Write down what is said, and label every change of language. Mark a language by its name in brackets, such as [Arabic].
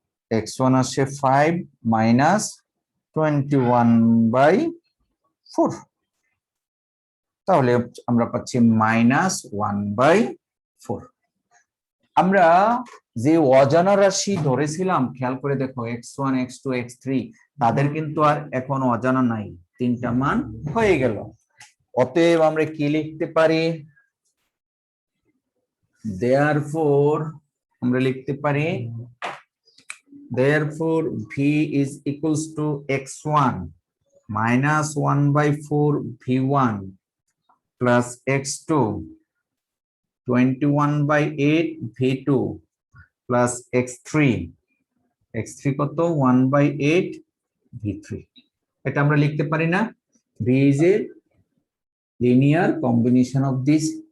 [Bangla] x1 আসে 5 minus 21/4, তাহলে আমরা পাচ্ছি -1/4। আমরা যে অজানা রাশি ধরেছিলাম খেয়াল করে দেখো, x1 x2 x3, তাদের কিন্তু আর এখন অজানা নাই, 3টা মান হয়ে গেল। অতএব আমরা কি লিখতে পারি? [English] therefore [Bangla] আমরা লিখতে পারি [English] therefore v is equals to x1 minus 1/4 v1 plus x2 21/8 v2 plus x3 [Bangla] কত? 1/8 v3। এটা আমরা লিখতে পারি না? [English] v is a linear combination of this.